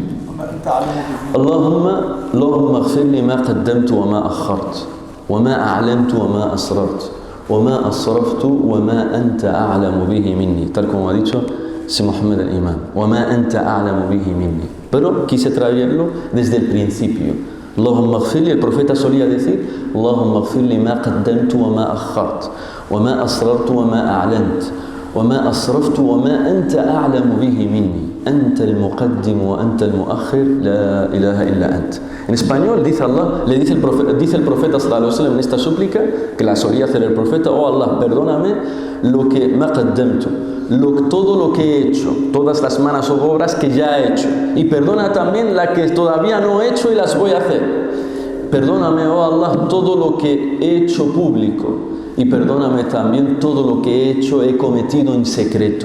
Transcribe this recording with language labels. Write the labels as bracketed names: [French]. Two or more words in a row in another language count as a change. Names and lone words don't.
[Arabic] اللهم اغفر لي ما قدمت وما أخرت وما أعلمت وما أسررت وما أسرفت وما أنت أعلم به مني, [Spanish] tal como ha dicho Si Muhammad al-Imam, [Arabic] وما أنت أعلم به مني. [Spanish] Pero quise traerlo desde el principio. [Arabic] اللهم اغفر لي, [Spanish] el profeta solía decir, [Arabic] اللهم اغفر لي ما قدمت وما أخرت وما أسررت وما أعلنت وما أسرفت وما أنت أعلم به مني. أنت المقدم وأنت المؤخر لا إله إلا أنت. [Spanish] En español dice Allah, dice el profeta [Arabic] صلى الله عليه وسلم [Spanish] en esta súplica, que la solía hacer el profeta, oh Allah, perdóname lo que [Arabic] ما قدمت, [Spanish] todo lo que he hecho, todas las malas obras que ya he hecho, y perdona también la que todavía no he hecho y las voy a hacer. Perdóname, oh Allah, todo lo que he hecho público, y perdóname también todo lo que he cometido en secreto.